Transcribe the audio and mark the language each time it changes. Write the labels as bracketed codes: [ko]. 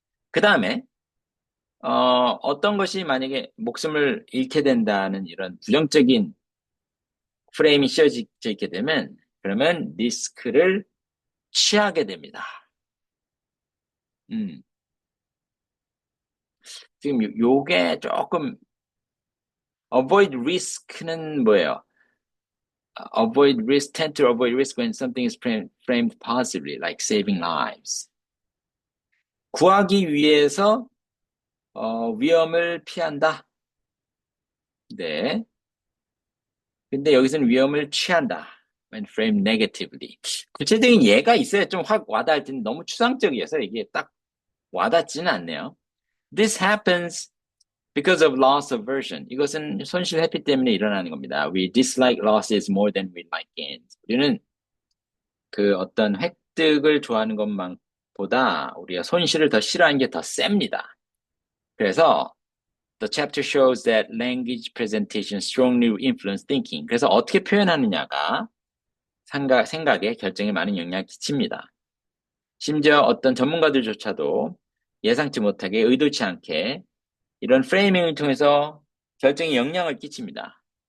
[ko] 그 다음에 어떤 것이 만약에 목숨을 잃게 된다는 이런 부정적인 프레임이 씌워져 있게 되면 그러면 리스크를 취하게 됩니다. 지금 요게 조금 [en] avoid risk [ko] 는 뭐예요? [en] tend to avoid risk when something is framed positively, like saving lives. [ko] 구하기 위해서 위험을 피한다. 네. 근데 여기서는 위험을 취한다. [en] when framed negatively. [ko] 구체적인 예가 있어야 좀 확 와닿을 텐데 너무 추상적이어서 이게 딱 와닿지는 않네요. [en] This happens Because of loss aversion. [ko] 이것은 손실 회피 때문에 일어나는 겁니다. [en] We dislike losses more than we like gains. [ko] 우리는 그 어떤 획득을 좋아하는 것만보다 우리가 손실을 더 싫어하는 게 더 셉니다. [en] 그래서 The chapter shows that language presentation strongly influence thinking. [ko] 그래서 어떻게 표현하느냐가 생각에 결정에 많은 영향을 끼칩니다. 심지어 어떤 전문가들조차도 예상치 못하게 의도치 않게 이런 프레이밍을 통해서 결정에 영향을 끼칩니다.